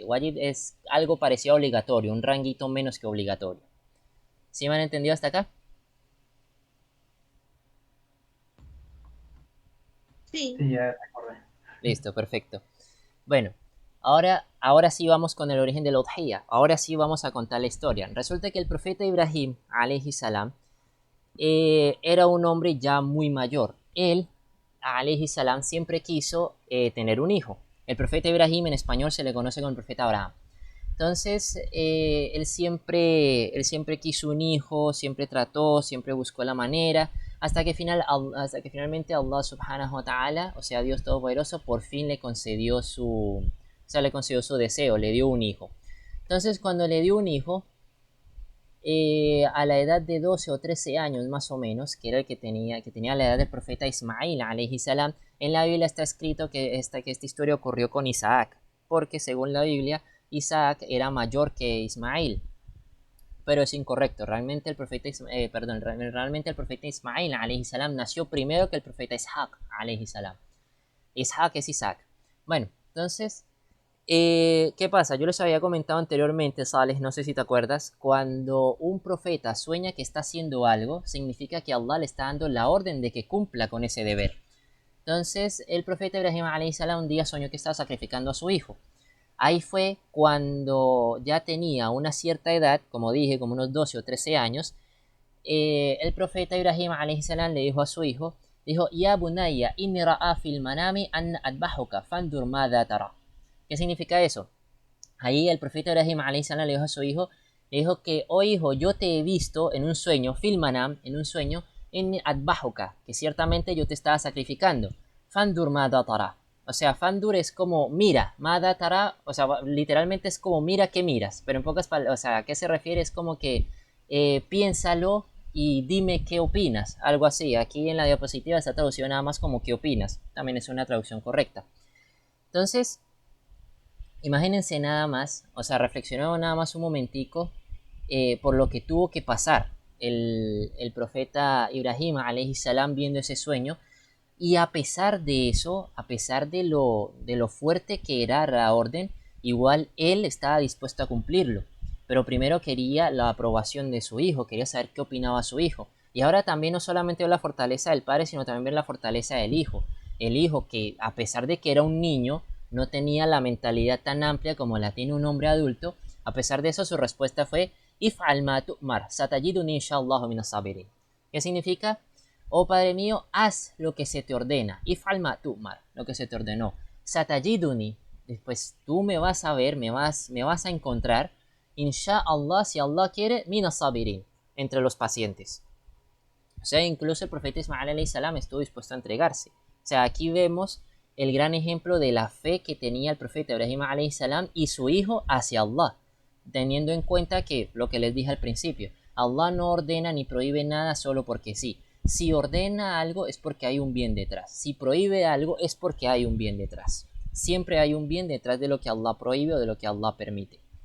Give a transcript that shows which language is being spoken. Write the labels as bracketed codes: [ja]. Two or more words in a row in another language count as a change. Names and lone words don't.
[es] Wajib es algo parecido a obligatorio, un ranguito menos que obligatorio. ¿Sí me han entendido hasta acá? Sí. Sí, ya recordé. Listo, perfecto. Bueno, ahora sí vamos con el origen de la udhiyya. Ahora sí vamos a contar la historia. Resulta que el profeta Ibrahim, [ar] عليه السلام, [es] era un hombre ya muy mayor. Él, [ar] عليه السلام, [es] siempre quiso tener un hijo. El profeta Ibrahim en español se le conoce como el profeta Abraham. Entonces, él siempre quiso un hijo, siempre trató, siempre buscó la manera, hasta que finalmente [ar] الله سبحانه وتعالى, [es] o sea, Dios Todopoderoso, por fin le concedió su deseo, le dio un hijo. Entonces, cuando le dio un hijo, a la edad de 12 o 13 años más o menos, que era el que tenía la edad del profeta Ismail, [ar] عليه السلام, [es] en la Biblia está escrito que esta historia ocurrió con Isaac, porque según la Biblia, Isaac era mayor que Ismail, pero es incorrecto. Realmente el profeta, realmente el profeta Ismail [ar] عليه السلام [es] nació primero que el profeta Ishaq [ar] عليه السلام. [es] Ishaq es Isaac. Bueno, entonces, ¿qué pasa? Yo les había comentado anteriormente, Sales, no sé si te acuerdas, cuando un profeta sueña que está haciendo algo, significa que Allah le está dando la orden de que cumpla con ese deber. Entonces, el profeta Ibrahim [ar] عليه السلام [es] un día soñó que estaba sacrificando a su hijo. Ahí fue cuando ya tenía una cierta edad, como dije, como unos 12 o 13 años, el profeta Ibrahim [ar] عليه السلام [es] le dijo a su hijo, dijo, [ar] يا بني إني أرى في المنام أن أذبحك فانظر ماذا ترى. [es] ¿Qué significa eso? Ahí el profeta Ibrahim [ar] عليه السلام [es] le dijo a su hijo, le dijo que, oh hijo, yo te he visto en un sueño, [ar] في المنام, [es] en un sueño, [ar] أن أذبحك, [es] que ciertamente yo te estaba sacrificando. [ar] فانظر ماذا ترى. [es] O sea, fandur es como mira, [ar] ماذا ترى, [es] o sea, literalmente es como mira que miras, pero en pocas palabras, o sea, ¿a qué se refiere? Es como que piénsalo y dime qué opinas, algo así. Aquí en la diapositiva está traducido nada más como qué opinas, también es una traducción correcta. Entonces, imagínense nada más, o sea, reflexionemos nada más un momentico por lo que tuvo que pasar el profeta Ibrahim [ar] عليه السلام [es] viendo ese sueño. Y a pesar de eso, a pesar de lo fuerte que era la orden, igual él estaba dispuesto a cumplirlo. Pero primero quería la aprobación de su hijo, quería saber qué opinaba su hijo. Y ahora también no solamente ve la fortaleza del padre, sino también ve la fortaleza del hijo. El hijo que, a pesar de que era un niño, no tenía la mentalidad tan amplia como la tiene un hombre adulto. A pesar de eso, su respuesta fue, [ar] افعل ما تؤمر ستجدني إن شاء الله من الصابرين. [es] ¿Qué significa? Oh Padre mío, haz lo que se te ordena. [ar] افعل ما تؤمر, [es] lo que se te ordenó. Satajiduni, después tú me vas a ver, me vas a encontrar. Inshallah, si Allah quiere, [ar] من صابرين, [es] entre los pacientes. O sea, incluso el profeta Ismael [ar] عليه السلام [es] estuvo dispuesto a entregarse. O sea, aquí vemos el gran ejemplo de la fe que tenía el profeta Ibrahim [ar] عليه السلام [es] y su hijo hacia Allah, teniendo en cuenta que lo que les dije al principio, Allah no ordena ni prohíbe nada solo porque sí. Si ordena algo es porque hay un bien detrás. Si prohíbe algo es porque hay un bien detrás. Siempre hay un bien detrás de lo que Allah prohíbe o de lo que Allah permite.